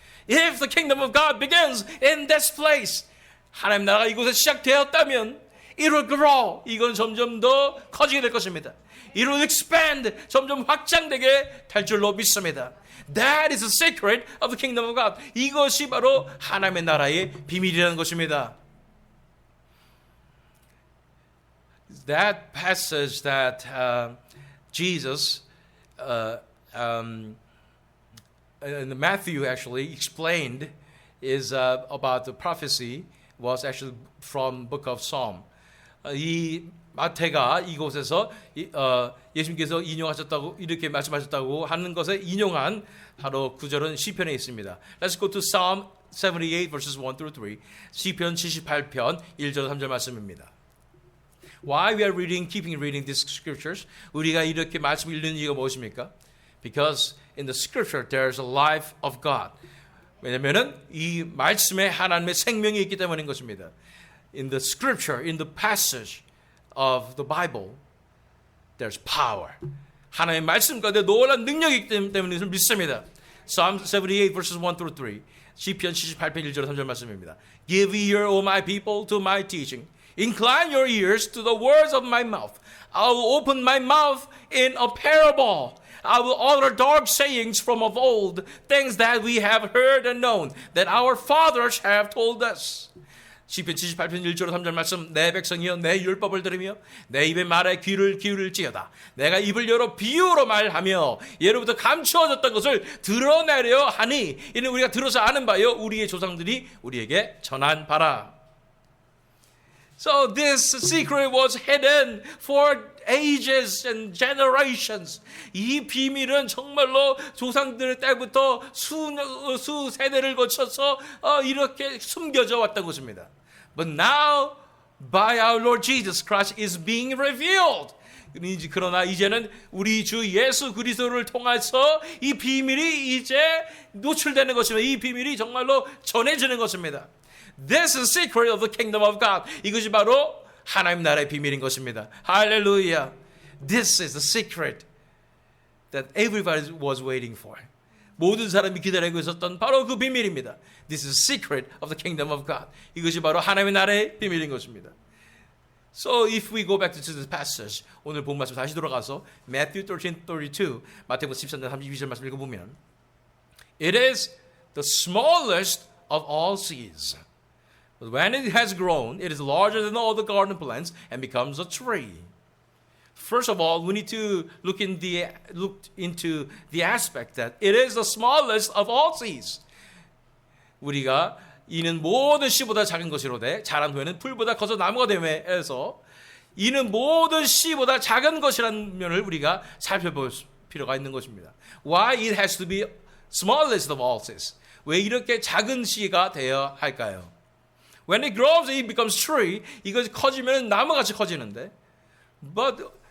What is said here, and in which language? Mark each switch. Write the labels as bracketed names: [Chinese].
[English] If the kingdom of God begins in this place, [Korean] 하나님 나라가 이곳에 시작되었다면 [English] it will grow. [Korean] 이건 점점 더 커지게 될 것입니다. [English] It will expand. [Korean] 점점 확장되게 될 줄로 믿습니다. [English] That is the secret of the kingdom of God. [Korean] 이것이 바로 하나님의 나라의 비밀이라는 것입니다. [English] That passage that Jesus Matthew actually explained is about the prophecy was actually from book of Psalm. [Korean] 이 마태가 이곳에서 예수님께서 인용하셨다고 이렇게 말씀하셨다고 하는 것에 인용한 바로 구절은 시편에 있습니다. [English] Let's go to Psalm 78 verses 1 through 3. [Korean] 시편 78편 1절 3절 말씀입니다. [English] Why we are keeping reading these scriptures? [Korean] 우리가 이렇게 말씀을 읽는 이유가 무엇입니까? [English] Because in the scripture there is a life of God. [Korean] 왜냐면은 이 말씀에 하나님의 생명이 있기 때문인 것입니다. [English] In the scripture, in the passage of the Bible, there's power. [Korean] 하나님의 말씀 가운데 놀라운 능력이 있기 때문에 이것을 믿습니다. [English] Psalm 78 verses 1 through 3. [Korean] 시편 78편 1절 3절 말씀입니다. [English] Give ear, O my people, to my teaching. Incline your ears to the words of my mouth. I will open my mouth in a parable. I will utter dark sayings from of old, things that we have heard and known, that our fathers have told us. [Korean] 시편 78편 1절 3절 말씀. 내 백성이여 내 율법을 들으며 내 입의 말에 귀를 기울일지어다. 내가 입을 열어 비유로 말하며 예로부터 감추어졌던 것을 드러내려 하니 이는 우리가 들어서 아는 바요 우리의 조상들이 우리에게 전한 바라. [English] So this secret was hidden for ages and generations. [Korean] 이 비밀은 정말로 조상들 때부터 수 세대를 거쳐서 이렇게 숨겨져 왔던 것입니다. [English] But now, by our Lord Jesus Christ, is being revealed. [Korean] 그러나 이제는 우리 주 예수 그리스도를 통해서 이 비밀이 이제 노출되는 것입니다. 이 비밀이 정말로 전해지는 것입니다. [English] This is the secret of the kingdom of God. [Korean] 이것이 바로 하나님 나라의 비밀인 것입니다. 할렐루야. [English] This is the secret that everybody was waiting for. [Korean] 모든 사람이 기다리고 있었던 바로 그 비밀입니다. [English] This is the secret of the kingdom of God. [Korean] 이것이 바로 하나님의 나라의 비밀인 것입니다. [English] So if we go back to this passage, [Korean] 오늘 본 말씀 다시 돌아가서 [English] Matthew 13:32, [Korean] 마태복음 13장 32절 말씀 읽어보면 [English] It is the smallest of all seeds. But when it has grown, it is larger than all the garden plants and becomes a tree. First of all, we need to look into the aspect that it is the smallest of all seeds. [Korean] 우리가 이는 모든 씨보다 작은 것이로되 자란 후에는 풀보다 커서 나무가 되매 해서 이는 모든 씨보다 작은 것이라는 면을 우리가 살펴볼 필요가 있는 것입니다. [English] Why it has to be smallest of all seeds? [Korean] 왜 이렇게 작은 씨가 되어야 할까요? [English] When it grows, it becomes tree. [Korean] 이것이 커지면 나무같이 커지는데, [English] but